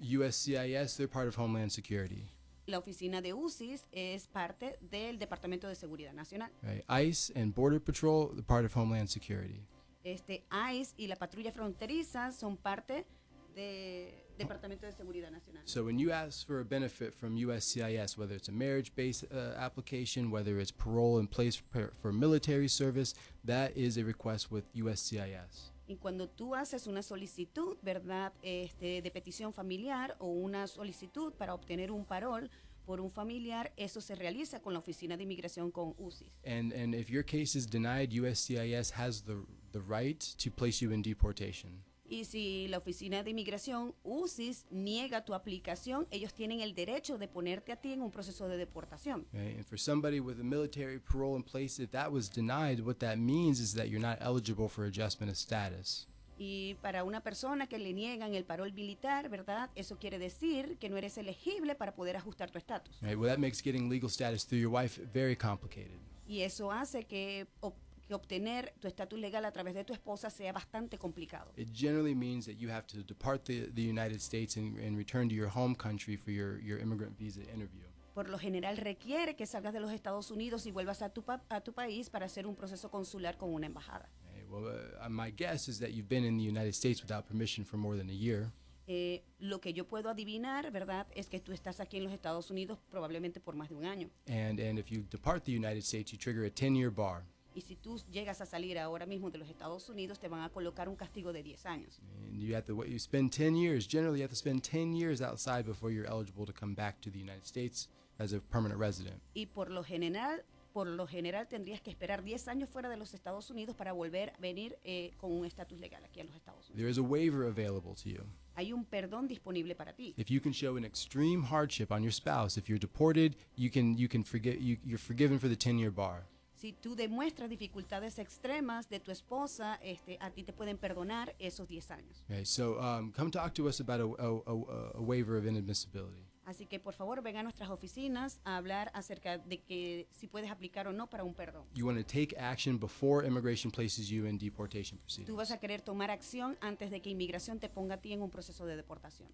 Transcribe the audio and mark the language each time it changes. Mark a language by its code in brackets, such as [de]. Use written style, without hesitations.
[en] USCIS, they're part of Homeland Security. [es] La oficina de USCIS es parte del Departamento de Seguridad Nacional. [en] Right. ICE and Border Patrol, they're part of Homeland Security. [es] ICE y la patrulla fronteriza son parte de Departamento de Seguridad Nacional. [en] So when you ask for a benefit from USCIS, whether it's a marriage-based application, whether it's parole in place for military service, that is a request with USCIS. [es] Y cuando tú haces una solicitud, ¿verdad?, de petición familiar o una solicitud para obtener un parol por un familiar, eso se realiza con la oficina de inmigración, con USCIS. [en] And if your case is denied, USCIS has the right to place you in deportation. [es] Y si la oficina de inmigración, USCIS, niega tu aplicación, ellos tienen el derecho de ponerte a ti en un proceso de deportación. [en] Right. And for somebody with a military parole in place, if that was denied, what that means is that you're not eligible for adjustment of status. [es] Y para una persona que le niegan el parol militar, ¿verdad? Eso quiere decir que no eres elegible para poder ajustar tu estatus. [en] Right. Well, that makes getting legal status through your wife very complicated. [es] Y eso hace que obtener tu estatus legal a través de tu esposa sea bastante complicado. [en] It generally means that you have to depart the United States and return to your home country for your immigrant visa interview. [es] Por lo general requiere que salgas de los Estados Unidos y vuelvas a tu país para hacer un proceso consular con una embajada. [en] Okay, well, my guess is that you've been in the United States without permission for more than a year. [es] Lo que yo puedo adivinar, ¿verdad?, es que tú estás aquí en los Estados Unidos probablemente por más de un año. [en] And if you depart the United States, you trigger a 10-year bar. [es] Y si tú llegas a salir ahora mismo de los Estados Unidos, te van a colocar un castigo de 10 años. [en] And you have to spend 10 years. Generally, you have to spend 10 years outside before you're eligible to come back to the United States as a permanent resident. [es] Y por lo general, tendrías que esperar 10 años fuera de los Estados Unidos para volver a venir con un estatus legal aquí en los Estados Unidos. [en] There is a waiver available to you. [es] Hay un perdón disponible para ti. [en] If you can show an extreme hardship on your spouse, if you're deported, you're forgiven for the 10-year bar. [es] Si tú demuestras dificultades extremas de tu esposa, a ti te pueden perdonar esos 10 años. [en] Okay, so come talk to us about a waiver of inadmissibility. [es] Así que por favor ven a nuestras oficinas a hablar acerca de que si puedes aplicar o no para un perdón. [en] You want to take action before immigration places you in deportation proceedings. [es] Tú vas a querer tomar acción antes de que inmigración te ponga a ti en un proceso de deportación.